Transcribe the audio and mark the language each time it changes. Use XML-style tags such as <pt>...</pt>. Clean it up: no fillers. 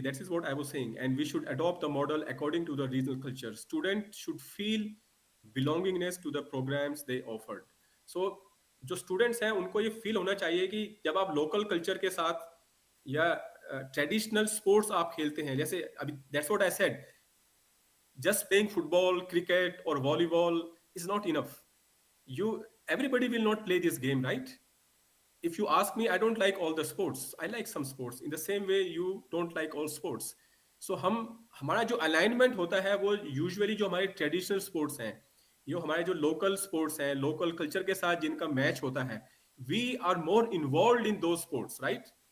<en>That is what I was saying, and we should adopt the model according to the regional culture. Students should feel belongingness to the programs they offered.</en> <hi>So जो students हैं उनको ये feel होना चाहिए कि जब आप local culture के साथ या ट्रेडिशनल स्पोर्ट्स आप खेलते हैं, जैसे अभी</hi> <en>That's what I said, just playing football, cricket or volleyball is not enough. Everybody will not play this game, right? If you ask me, I don't like all the sports. I like some sports. In the same way, you don't like all sports.</en> <hi>So हमारा जो alignment होता है वो usually जो हमारे traditional sports हैं, ये हमारे जो लोकल स्पोर्ट्स हैं, लोकल कल्चर के साथ जिनका मैच होता है,</hi> <en>We are more involve in दो sports, right?</en>